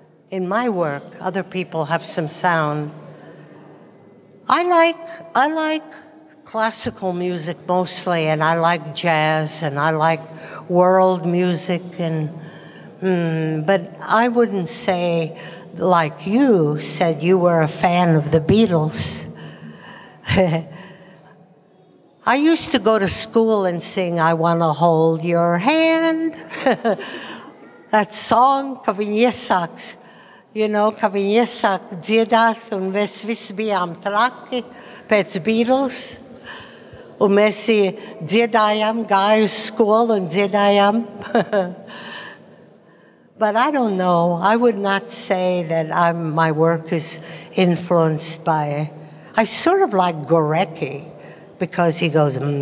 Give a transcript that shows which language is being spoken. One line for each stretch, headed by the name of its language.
English: In my work, other people have some sound. I like classical music mostly, and I like jazz, and I like world music, and but I wouldn't say, like you said, you were a fan of the Beatles. I used to go to school and sing "I Wanna Hold Your Hand." That song,
Latvian: ka viņi iesāks,
English: you know,
Latvian: ka viņi iesāk dziedāt, un mēs visi bijām traki pēc Beatles. Un mēs dziedājām, gāju uz skolu un dziedājām.
English: But I don't know. I would not say that my work is influenced by... I sort of like Gorecki, because he goes...